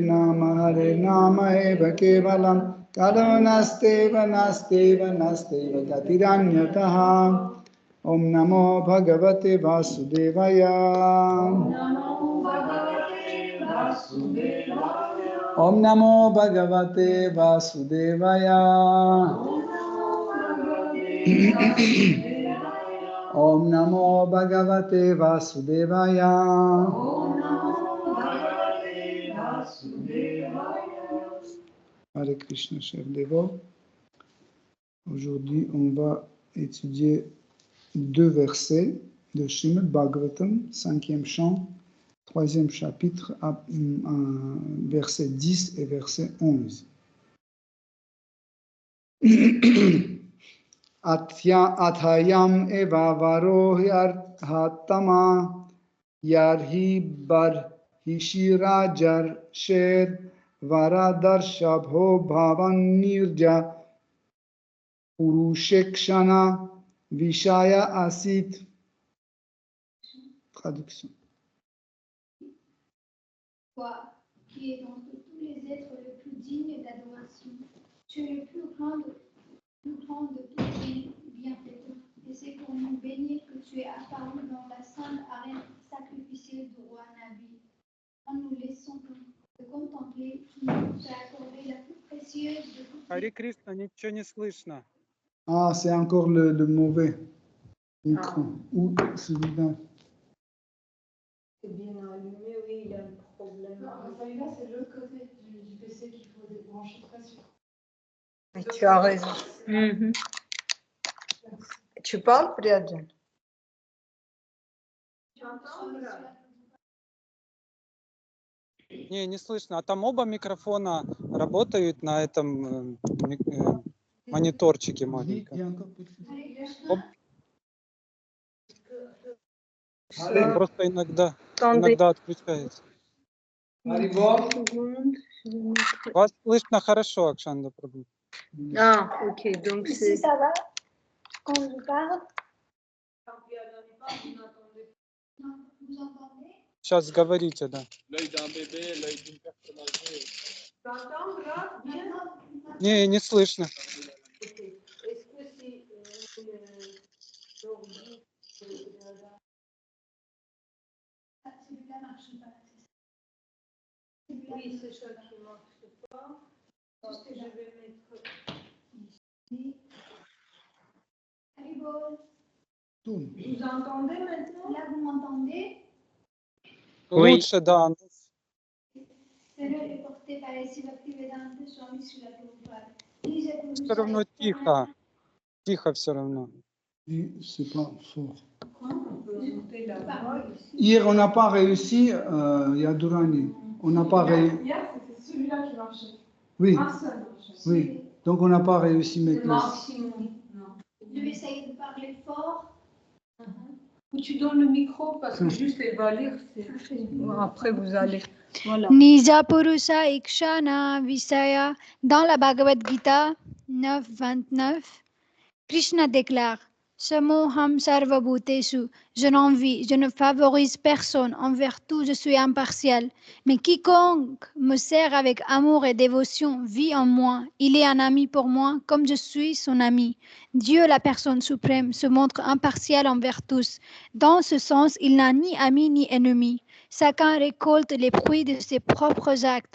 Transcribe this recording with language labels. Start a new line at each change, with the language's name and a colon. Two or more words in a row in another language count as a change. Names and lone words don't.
Sanskrit: Eva Kevalam Kalonasteva Nasteva Katiranyataha Om Namo Bhagavate Vasudevaya Om Namo Bhagavate Vasudevaya Om Namo Bhagavate Vasudevaya Hare Krishna,
French: chers dévots. Aujourd'hui, on va étudier 2 versets de Srimad Bhagavatam, 5e chant, 3e chapitre, verset 10 et verset 11. Athayam eva varohyarhatama yarhi bar hishirajar sher varadarshabho bhavan nirja purushekshana vishaya asit. Traduction. Toi, qui es d'entre tous les êtres le plus digne d'adoration, tu es le plus grand de tous les bienfaiteurs. Et c'est pour nous bénir que tu es apparu dans la sainte arène sacrificielle du roi Nabi. En nous laissant te contempler, tu nous as accordé la plus précieuse de toutes les...
Sanskrit: Hare Krishna,
Russian: ничего не слышно.
French: Ah, c'est encore le mauvais micro. Ou celui-là. C'est bien allumé, oui, il y a un problème. Non, celui-là, c'est de l'autre côté du PC qu'il faut débrancher presque. Mais tu as raison. Tu parles, Priyajan?
Russian: Не слышно. А там оба микрофона работают на этом мониторчике маленьком. Просто иногда отключается. Вас слышно хорошо, Акшанда Прабhu.
French: Ah, ok, donc Ici, c'est... ça va quand je parle? Non, vous entendez?
Russian: Сейчас говорите, да.
French: T'entends là? Bien?
Russian: Не слышно.
French: Ok. Est-ce que c'est l'ordi Ah, celui-là marche pas. Oui, c'est ça qui ne marche pas. Donc, je vais mettre... Ici. Haribol. Tourne. Vous entendez maintenant? Là, vous m'entendez? Oui.
Russian: Лучше, да.
French: Celle est portée par les Bhaktivedanta Swami Srila Prabhupada. Disait que
Russian: Все равно тихо. Тихо все равно.
French: C'est pas fort. On peut monter la voix ici. Hier, on n'a pas réussi, Yadurani. On n'a pas réussi. Hier, c'était celui-là qui marchait. Oui, Un seul marchait. oui. Donc, on n'a pas réussi Le maintenant. maximum. Non. Je vais essayer de parler fort. Ou tu donnes le micro parce que juste elle va lire. Après, vous allez. Voilà.
Sanskrit: Nija Purusa Ikshana Visaya.
French: Dans la Bhagavad Gita 9.29, Krishna déclare:
Sanskrit: Samoham sarva bhuteshu.
French: Je n'envie, je ne favorise personne. Envers tout, je suis impartial. Mais quiconque me sert avec amour et dévotion vit en moi. Il est un ami pour moi, comme je suis son ami. Dieu, la personne suprême, se montre impartial envers tous. Dans ce sens, il n'a ni ami ni ennemi. Chacun récolte les fruits de ses propres actes.